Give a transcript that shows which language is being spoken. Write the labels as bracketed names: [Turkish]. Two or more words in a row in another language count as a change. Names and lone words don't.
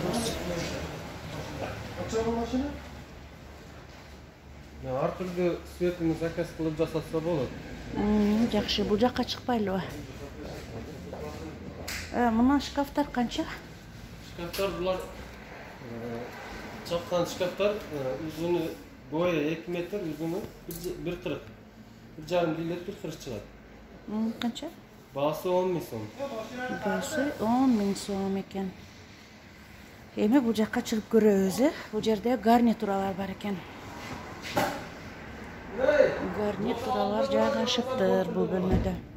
[Kyrgyz] Ар түрдүү светini заказ кылып жасатса болот. Жакшы, бул жакка чыкпайлыбы? Мына шкафтар канча? Шкафтар булар чапкан шкафтар узуну бою 2 метр, узуну 1,40. 1,5 литр 1,40 чыгат. Канча? Баасы 10 миң сом. Баасы 10 миң сом экен. Эми бул жакка чыгып көрөбүз, бул жерде гарнитуралар бар экен. Гарнитуралар жайгашыптыр бул бөлмөдө.